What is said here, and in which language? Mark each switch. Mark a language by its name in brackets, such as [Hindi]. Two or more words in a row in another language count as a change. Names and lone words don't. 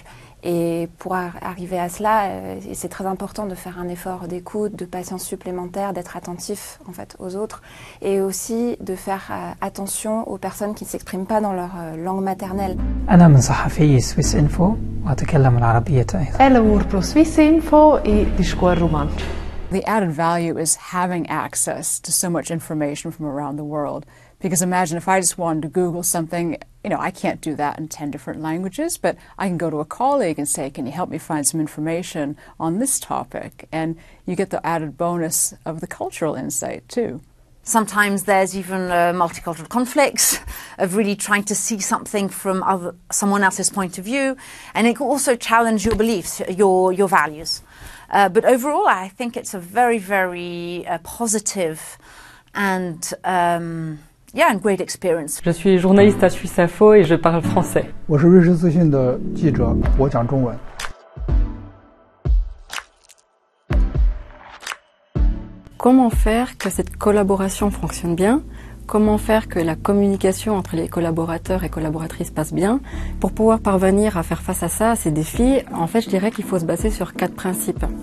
[French] Et pour arriver à cela, c'est très important de faire un effort d'écoute, de patience supplémentaire, d'être attentif en fait aux autres et aussi de faire attention aux personnes qui ne s'expriment pas dans leur langue maternelle. [Arabic] أنا من صحفي سويسينفو وأتكلم العربية أيضا. [Romansh] Lavoro pro Swissinfo e discorro romanzo. [English] The added value is having access to so much information from around the world. Because imagine if I just wanted to Google something, I can't do that in 10 different languages, but I can go to a colleague and say, can you help me find some information on this topic? And you get the added bonus of the cultural insight too. Sometimes there's even multicultural conflicts of really trying to see something from someone else's point of view, and it can also challenge your beliefs, your values. But overall, I think it's a very, very positive and and great experience. [French] Je suis journaliste à Swissinfo et je parle français. [Chinese] 我是瑞士资讯的记者，我讲中文。 [French] Comment faire que cette collaboration fonctionne bien? Comment faire que la communication entre les collaborateurs et collaboratrices passe bien? Pour pouvoir parvenir à faire face à ça, à ces défis, en fait, je dirais qu'il faut se baser sur 4 principes.